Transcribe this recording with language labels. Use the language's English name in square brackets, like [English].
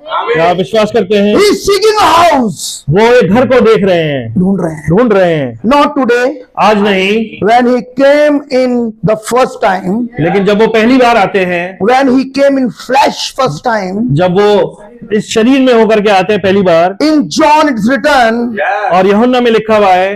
[Hindi] क्या आप विश्वास करते हैं? [English] He is seeking a house. [Hindi] वो एक घर को देख रहे हैं, ढूंढ रहे हैं। [English] Not today. [Hindi] आज नहीं, [English] When he came in the first time, [Hindi] लेकिन जब वो पहली बार आते हैं, [English] when he came in flesh first time, [Hindi] जब वो इस शरीर में होकर के आते हैं पहली बार, [English] in John it's written, [Hindi] और यूहन्ना में लिखा हुआ है